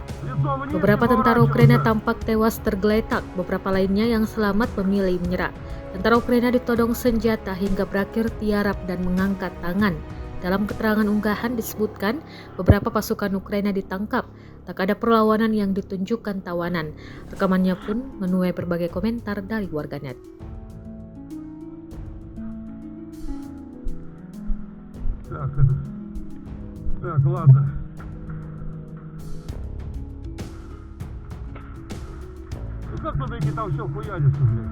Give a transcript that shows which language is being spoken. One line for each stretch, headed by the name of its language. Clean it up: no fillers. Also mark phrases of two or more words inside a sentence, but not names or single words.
Indonesian: Beberapa tentara Ukraina tampak tewas tergeletak, beberapa lainnya yang selamat memilih menyerah. Tentara Ukraina ditodong senjata hingga berakhir tiarap dan mengangkat tangan. Dalam keterangan unggahan disebutkan beberapa pasukan Ukraina ditangkap, tak ada perlawanan yang ditunjukkan tawanan. Rekamannya pun menuai berbagai komentar dari warganet.
Russian: Так, ладно. Ну как туда там все хуярится, блядь?